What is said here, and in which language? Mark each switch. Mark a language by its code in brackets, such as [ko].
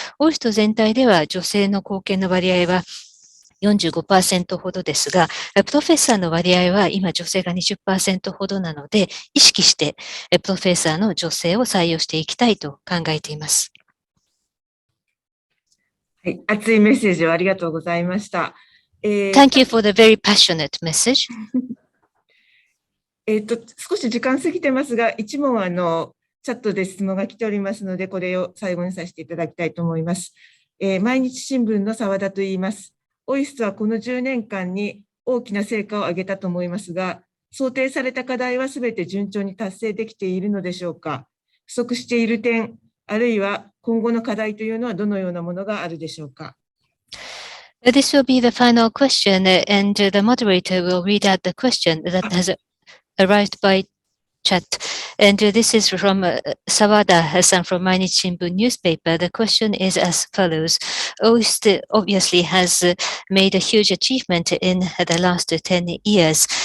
[ja] オイスト全体では女性の貢献の割合は45% ほどですが、プロフェッサーの割合は今女性が 20% ほどなので、意識してプロフェッサーの女性を採用していきたいと考えています。はい、熱いメッセージをありがとうございました。 [en] Thank you for the very passionate message. [ja] 少し時間過ぎてますが、一問チャットで質問が来ておりますので、これを最後にさせていただきたいと思います。毎日新聞の澤田と言います。OISTはこの10年間に大きな成果を上げたと思いますが、想定された課題はすべて順調に達成できているのでしょうか。不足している点、あるいは今後の課題というのはどのようなものがあるでしょうか。 [en] This will be the final question, and the moderator will read out the question that has arrived by chat. And this is from Sawada-san from Mainichi Shimbun newspaper. The question is as follows. OIST obviously has made a huge achievement in the last 10 years.